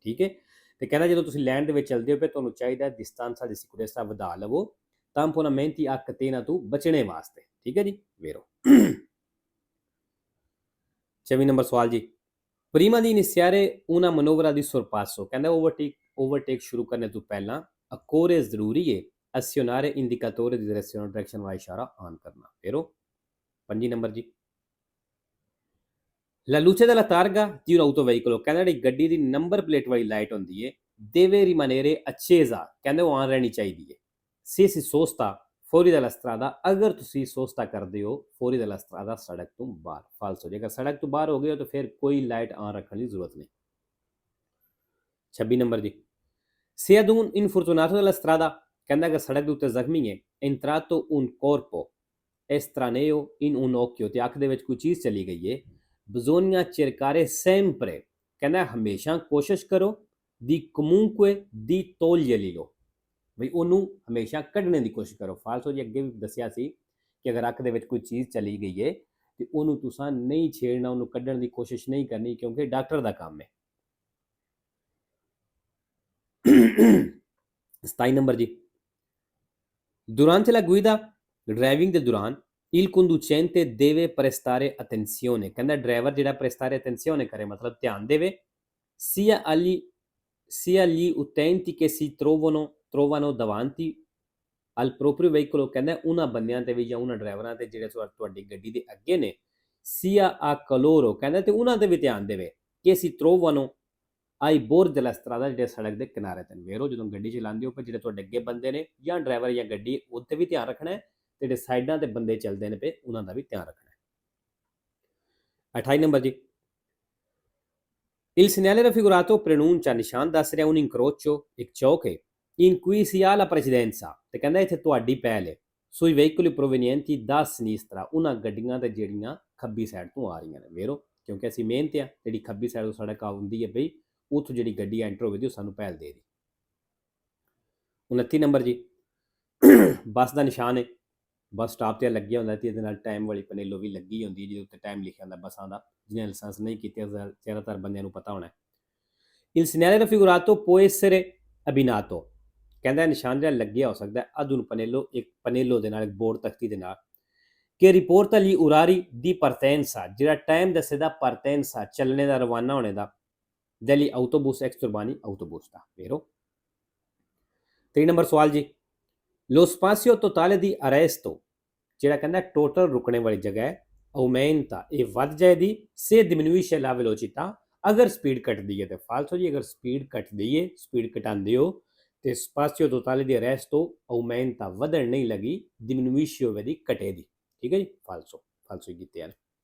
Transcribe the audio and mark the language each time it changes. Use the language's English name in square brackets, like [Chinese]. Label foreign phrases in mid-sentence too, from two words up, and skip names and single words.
[Punjabi] ਠੀਕ ਹੈ, ਤੇ ਕਹਿੰਦਾ ਜਦੋਂ ਤੁਸੀਂ ਲਾਈਨ ਦੇ ਵਿੱਚ ਚੱਲਦੇ ਹੋ ਫਿਰ ਤੁਹਾਨੂੰ ਚਾਹੀਦਾ [Italian] distanza di sicurezza [Punjabi] ਵਧਾ ਲਵੋ [Italian] tamponamenti a catena [Punjabi] ਤੋਂ ਬਚਣੇ ਵਾਸਤੇ। ਠੀਕ ਹੈ ਜੀ, ਵੇਰੋ 24 ਨੰਬਰ ਸਵਾਲ ਜੀ, [Italian] prima di iniziare una manovra di sorpasso, [Punjabi] ਕਹਿੰਦਾ ਓਵਰਟੇਕ ਸ਼ੁਰੂ ਕਰਨੇ ਤੋਂ ਪਹਿਲਾਂ occorre ਜ਼ਰੂਰੀ ਹੈ [Italian] azionare indicatore di direzione, [Punjabi] ਡਾਇਰੈਕਸ਼ਨ ਵਾਲਾ ਇਸ਼ਾਰਾ ਆਨ ਕਰਨਾ। ਵੇਰੋ 25 ਨੰਬਰ ਜੀ, [Italian] la luce della targa di un autoveicolo, [Punjabi] ਕਹਿੰਦਾ ਜਿਹੜੀ ਗੱਡੀ ਦੀ ਨੰਬਰ ਪਲੇਟ ਵਾਲੀ ਲਾਈਟ ਹੁੰਦੀ ਹੈ [Italian] deve rimanere accesa, [Punjabi] ਕਹਿੰਦੇ ਉਹ ਆਨ ਰਹਿਣੀ ਚਾਹੀਦੀ ਹੈ [Italian] se si sosta fuori dalla strada, [Punjabi] ਅਗਰ ਤੁਸੀਂ ਸੋਸਤਾ ਕਰਦੇ ਹੋ [Italian] fuori dalla strada, [Punjabi] ਸੜਕ ਤੋਂ ਬਾਹਰ। ਫਾਲਸੋ, ਜੇਕਰ ਸੜਕ ਤੋਂ ਬਾਹਰ ਹੋ ਗਏ ਹੋ ਤਾਂ ਫਿਰ ਕੋਈ ਲਾਈਟ ਆਨ ਰੱਖਣ ਦੀ ਜ਼ਰੂਰਤ ਨਹੀਂ। 26 ਨੰਬਰ ਜੀ, [Italian] se ad un infortunato della strada, [Punjabi] ਕਹਿੰਦਾ ਕਿ ਸੜਕ ਦੇ ਉੱਤੇ ਜ਼ਖਮੀ ਹੈ [Italian] entrato un corpo estraneo in un occhio, [Punjabi] ਤੇ ਅੱਖ ਦੇ ਵਿੱਚ ਕੋਈ ਚੀਜ਼ ਚਲੀ ਗਈ ਹੈ, [Italian] bisogna cercare sempre, [Punjabi] ਕਹਿੰਦਾ ਹਮੇਸ਼ਾ ਕੋਸ਼ਿਸ਼ ਕਰੋ [Italian] di comunque di toglierlo, [Punjabi] ਬਈ ਉਹਨੂੰ ਹਮੇਸ਼ਾ ਕੱਢਣੇ ਦੀ ਕੋਸ਼ਿਸ਼ ਕਰੋ। ਫਾਲਸੋ ਜੀ ਅੱਗੇ ਵੀ ਦੱਸਿਆ ਸੀ ਕਿ ਅਗਰ ਅੱਖ ਦੇ ਵਿੱਚ ਕੋਈ ਚੀਜ਼ ਚਲੀ ਗਈ ਹੈ ਤੇ ਉਹਨੂੰ ਤੁਸੀਂ ਨਹੀਂ ਛੇੜਨਾ, ਉਹਨੂੰ ਕੱਢਣ ਦੀ ਕੋਸ਼ਿਸ਼ ਨਹੀਂ ਕਰਨੀ, ਕਿਉਂਕਿ ਡਾਕਟਰ ਦਾ ਕੰਮ ਹੈ। 27 ਨੰਬਰ ਜੀ, [Italian] durante la guida, [Punjabi] ਡਰਾਈਵਿੰਗ ਦੇ ਦੌਰਾਨ [Italian] il conducente deve prestare attenzione, [Punjabi] ਕਹਿੰਦਾ ਡਰਾਈਵਰ ਜਿਹੜਾ [Italian] prestare attenzione [Punjabi] ਕਰੇ ਮਤਲਬ ਧਿਆਨ ਦੇਵੇ [Italian] sia gli utenti che si trovano davanti al proprio veicolo, [Punjabi] ਕਹਿੰਦਾ ਉਹਨਾਂ ਬੰਦਿਆਂ ਤੇ ਵੀ ਜਾਂ ਉਹਨਾਂ ਡਰਾਈਵਰਾਂ ਤੇ ਜਿਹੜੇ ਤੁਹਾਡੀ ਗੱਡੀ ਦੇ ਅੱਗੇ ਨੇ, [Italian] sia a coloro [Punjabi] ਕਹਿੰਦਾ ਤੇ ਉਹਨਾਂ ਤੇ ਵੀ ਧਿਆਨ ਦੇਵੇ ਕਿ [Italian] si trovano ai bordi della strada, [Punjabi] ਜਿਹੜੇ ਸੜਕ ਦੇ ਕਿਨਾਰੇ ਤੇ ਵੇਰੋ ਜਦੋਂ ਗੱਡੀ ਚਲਾਉਂਦੇ ਹੋ, ਜਿਹੜੇ ਤੁਹਾਡੇ ਅੱਗੇ ਬੰਦੇ ਨੇ ਜਾਂ ਡਰਾਈਵਰ ਜਾਂ ਗੱਡੀ, ਉੱਤੇ ਵੀ ਧਿਆਨ ਰੱਖਣਾ ਹੈ, ਤੇ ਜਿਹੜੇ ਸਾਈਡਾਂ ਤੇ ਬੰਦੇ ਚੱਲਦੇ ਨੇ ਪਏ ਉਹਨਾਂ ਦਾ ਵੀ ਧਿਆਨ ਰੱਖਣਾ ਹੈ। 28 ਨੰਬਰ ਜੀ, [Italian] il segnale raffigurato preannuncia, [Punjabi] ਨਿਸ਼ਾਨ ਦੱਸ ਰਿਹਾ [Italian] un incrocio, [Punjabi] ਇੱਕ ਚੌਕ ਹੈ, [Italian] in cui si ha la precedenza, [Punjabi] ਤੇ ਕਹਿੰਦਾ ਇੱਥੇ ਤੁਹਾਡੀ ਪਹਿਲ ਹੈ, [Italian] sui veicoli provenienti da sinistra, [Punjabi] ਉਹਨਾਂ ਗੱਡੀਆਂ ਤੇ ਜਿਹੜੀਆਂ ਖੱਬੀ ਸਾਈਡ ਤੋਂ ਆ ਰਹੀਆਂ ਨੇ। ਵੇਰੋ ਕਿਉਂਕਿ ਅਸੀਂ ਮਿਹਨਤ ਆ, ਜਿਹੜੀ ਖੱਬੀ ਸਾਈਡ ਤੋਂ ਸੜਕ ਆਉਂਦੀ ਹੈ ਬਈ, ਉੱਥੋਂ ਜਿਹੜੀ ਗੱਡੀ ਐਂਟਰ ਹੋਵੇਗੀ ਉਹ ਸਾਨੂੰ ਪਹਿਲ ਦੇ ਰਹੀ। 29 ਨੰਬਰ ਜੀ, ਬੱਸ ਦਾ ਨਿਸ਼ਾਨ ਹੈ, ਬੱਸ ਸਟਾਪ 'ਤੇ ਲੱਗਿਆ ਹੁੰਦਾ ਅਤੇ ਇਹਦੇ ਨਾਲ ਟਾਈਮ ਵਾਲੀ ਪਨੇਲੋ ਵੀ ਲੱਗੀ ਹੁੰਦੀ ਹੈ, ਜਿਹਦੇ ਉੱਤੇ ਟਾਈਮ ਲਿਖਿਆ ਹੁੰਦਾ ਬੱਸਾਂ ਦਾ, ਜਿਹਨੇ ਲਾਇਸੈਂਸ ਨਹੀਂ ਕੀਤੇ ਜ਼ਿਆਦਾਤਰ ਬੰਦਿਆਂ ਨੂੰ ਪਤਾ ਹੋਣਾ। [Italian] il segnale raffigurato può essere abbinato, [Punjabi] ਕਹਿੰਦਾ ਨਿਸ਼ਾਨ ਜਿਹੜਾ ਲੱਗਿਆ ਹੋ ਸਕਦਾ [Italian] ad un pannello, [Punjabi] ਇੱਕ ਪਨੇਲੋ ਦੇ ਨਾਲ, ਇੱਕ ਬੋਰਡ ਤਖਤੀ ਦੇ ਨਾਲ, [Italian] che riporta gli orari di partenza, [Punjabi] ਜਿਹੜਾ ਟਾਈਮ ਦੱਸੇਦਾ partenza, ਚੱਲਣੇ ਦਾ, ਰਵਾਨਾ ਹੋਣੇ ਦਾ, [Italian] degli autobus extraurbani, [Punjabi] autobus ਦਾ। ਵੇਰੋ 3 ਨੰਬਰ ਸਵਾਲ ਜੀ, [Italian] lo spazio totale di arresto, [Punjabi] ਜਿਹੜਾ ਕਹਿੰਦਾ ਟੋਟਲ ਰੁਕਣੇ ਵਾਲੀ ਜਗ੍ਹਾ ਹੈ, aumenta, ਇਹ ਵੱਧ ਜਾਏਗੀ, [Italian] se diminuisce la velocità, [Punjabi] ਅਗਰ ਸਪੀਡ ਘਟਦੀ ਹੈ ਤੇ ਫਾਲਸੋ ਜੀ, ਅਗਰ ਸਪੀਡ ਘਟਦੀ ਹੈ, ਸਪੀਡ ਘਟਾਉਂਦੇ ਹੋ ਤੇ [Italian] spazio totale di arresto aumenta, [Punjabi] ਵਧਣ ਨਹੀਂ ਲੱਗੀ, diminuisce ਹੋਵੇਗੀ, ਘਟੇਗੀ। ਠੀਕ ਹੈ ਜੀ, ਫਾਲਸੋ ਕੀਤੀ ਹੈ।